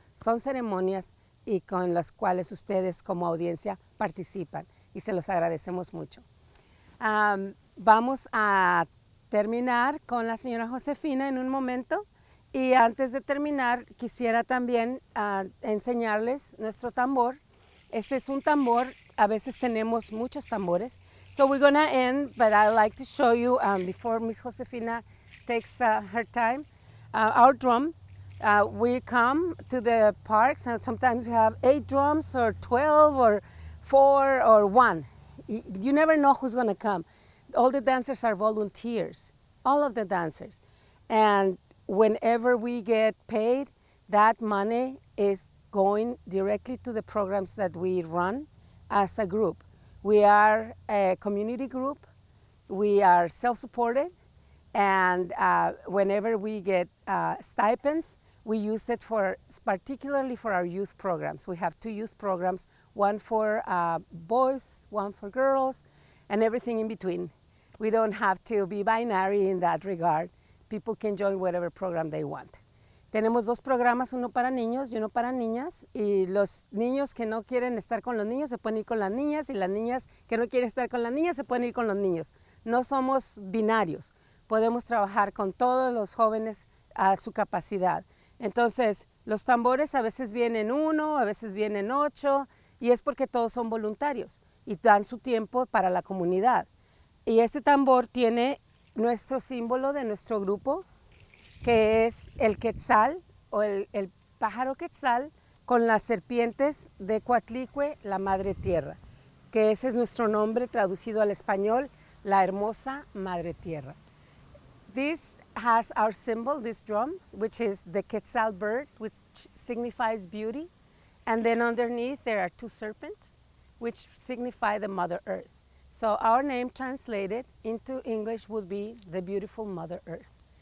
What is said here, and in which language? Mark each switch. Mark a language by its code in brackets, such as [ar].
[es] Son ceremonias y con las cuales ustedes como audiencia participan y se los agradecemos mucho. Vamos a terminar con la señora Josefina en un momento, y antes de terminar quisiera también enseñarles nuestro tambor. Este es un tambor, a veces tenemos muchos tambores. [en] So we're going to end, but I'd like to show you, before Miss Josefina takes her time, our drum. We come to the parks and sometimes we have 8 drums or 12 or 4 or 1. You never know who's going to come. All the dancers are volunteers, all of the dancers. And whenever we get paid, that money is going directly to the programs that we run as a group. We are a community group. We are self-supported. And whenever we get stipends, we use it particularly for our youth programs. We have 2 youth programs, one for boys, one for girls, and everything in between. We don't have to be binary in that regard. People can join whatever program they want. [es] Tenemos 2 programas, uno para niños y uno para niñas, y los niños que no quieren estar con los niños se pueden ir con las niñas, y las niñas que no quieren estar con las niñas se pueden ir con los niños. No somos binarios, podemos trabajar con todos los jóvenes a su capacidad. Entonces, los tambores a veces vienen 1, a veces vienen 8, y es porque todos son voluntarios y dan su tiempo para la comunidad. Y este tambor tiene nuestro símbolo de nuestro grupo, que es el Ketzal o el pájaro Ketzal con las serpientes de Coatlicue, la Madre Tierra, que ese es nuestro nombre traducido al español, la hermosa Madre Tierra. [en] This has our symbol, this drum, which is the Ketzal bird, which signifies beauty. And then underneath there are 2 serpents, which signify the Mother Earth. So our name translated into English would be the beautiful Mother Earth.